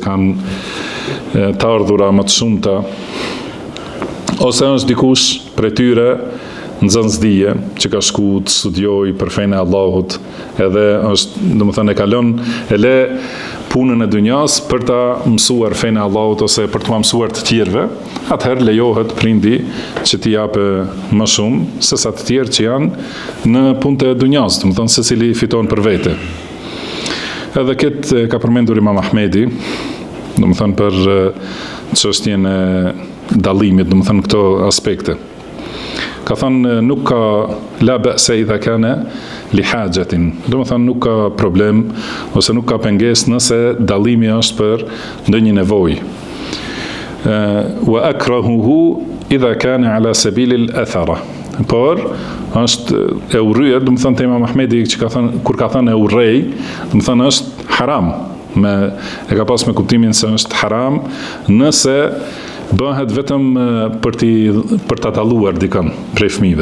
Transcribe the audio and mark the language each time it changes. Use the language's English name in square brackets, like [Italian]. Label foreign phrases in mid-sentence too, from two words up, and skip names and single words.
[Albanian] kanë të ardhura më të shumta, ose është dikush prej tyre nxënësdije që ka shku të studioj për fenë e Allahut, edhe është, domethënë e kalon e le punën e dunjas për ta mësuar fenë e Allahut ose për të mësuar të tjerëve, atëherë lejohet prindi që t'i japë më shumë se sa të tjerë që janë në punët e dunjas, domethënë secili fiton për vete. Edhe këtë ka përmendur Imam Ahmedi, domethënë për çështjen e dallimit, domethënë këto aspekte. Ka thënë nuk ka [Arabic] لا بأس إذا كان لحاجة, [Albanian] domethënë nuk ka problem ose nuk ka pengesë nëse dallimi është për ndonjë nevojë. [Arabic] وأكرهه إذا كان على سبيل الأثرة. [Albanian] Por është e urryer, domethënë Imam Ahmedi që ka thënë kur ka thënë e urrej, domethënë është haram. E ka pas me kuptimin se është haram nëse bëhet vetëm për ta dalluar dikën prej fëmijëve.